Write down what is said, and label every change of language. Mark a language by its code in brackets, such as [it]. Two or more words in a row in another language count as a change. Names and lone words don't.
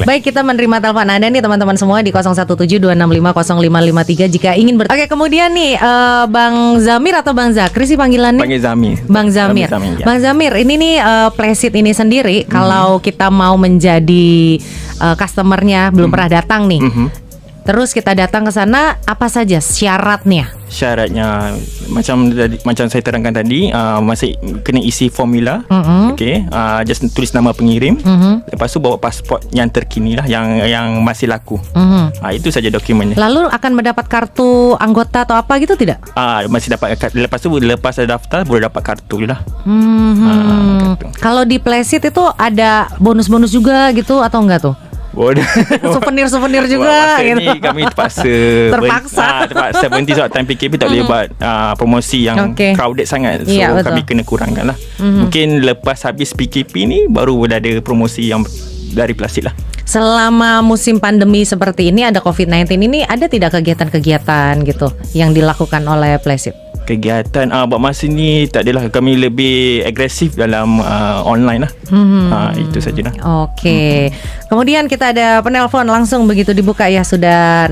[id] Baik, kita menerima telepon Anda nih teman-teman semua di 0172650553 jika ingin Oke, kemudian nih Bang Zamir atau Bang Zakri sih panggilannya? Panggil Zami. Bang Zamir. Ya. Bang Zamir, ini nih Plasid ini sendiri kalau kita mau menjadi customernya belum pernah datang nih. Terus kita datang ke sana, apa saja syaratnya? [ms] Syaratnya macam saya terangkan tadi, masih kena isi formula. Okey, just tulis nama pengirim. Lepas tu bawa pasport yang terkini lah, yang masih laku. Itu saja dokumennya. [id] Lalu akan mendapat kartu anggota atau apa gitu tidak? [ms] Masih dapat. Lepas tu lepas ada daftar boleh dapat kartu lah. [id] Kalau di Plasid itu ada bonus-bonus juga gitu atau enggak tuh? Souvenir-souvenir juga gitu. gitu. [ms] Ni kami terpaksa Terpaksa berhenti sebab time PKP tak boleh buat promosi yang crowded sangat. So kami kena kurangkan lah. Mungkin lepas habis PKP ni baru ada promosi yang dari Plasid lah. [id] Selama musim pandemi seperti ini, ada COVID-19 ini, ada tidak kegiatan-kegiatan gitu yang dilakukan oleh Plasid? [ms] Kegiatan buat masa ni tak adalah, kami lebih agresif dalam online lah. Itu sajalah. [id] Oke. Kemudian kita ada penelpon langsung begitu dibuka ya, sudah.